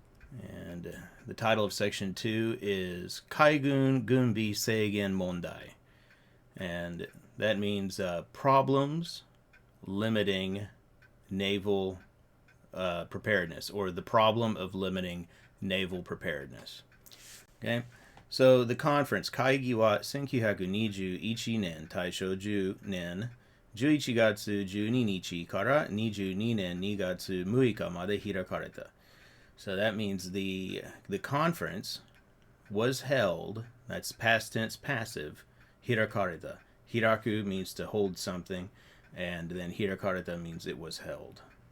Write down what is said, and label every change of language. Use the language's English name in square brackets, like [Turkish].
[English] And the title of section 2 is Kaigun Gunbi Seigen Mondai. And that means problems limiting naval preparedness, or the problem of limiting naval preparedness. Okay, so the conference, [Japanese] Kaigi wa 1921年 Taisho 10年 11月12日から22年2月6日まで開かれた. [English] So that means the conference was held, that's past tense passive, hirakareta. Hiraku means to hold something, and then hirakareta means it was held.